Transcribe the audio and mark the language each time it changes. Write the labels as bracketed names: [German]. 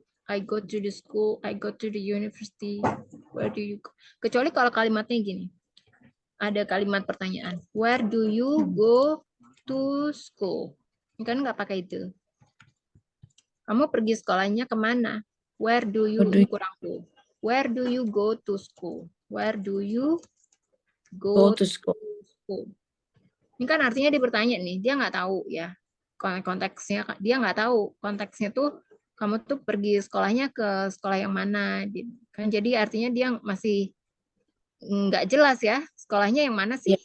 [English] I go to the school, I go to the university. Where do you go? [Indonesian] Kecuali kalau kalimatnya gini. Ada kalimat pertanyaan. [English] Where do you go to school? [Indonesian] Ini kan nggak pakai itu. Kamu pergi sekolahnya kemana? [English] Where do you, [Indonesian] ini kurang tuh. [English] Where do you go to school? Where do you go to school? [Indonesian] Ini kan artinya dia bertanya nih, dia nggak tahu ya konteksnya, dia nggak tahu konteksnya tuh kamu tuh pergi sekolahnya ke sekolah yang mana, kan jadi artinya dia masih nggak jelas ya sekolahnya yang mana sih.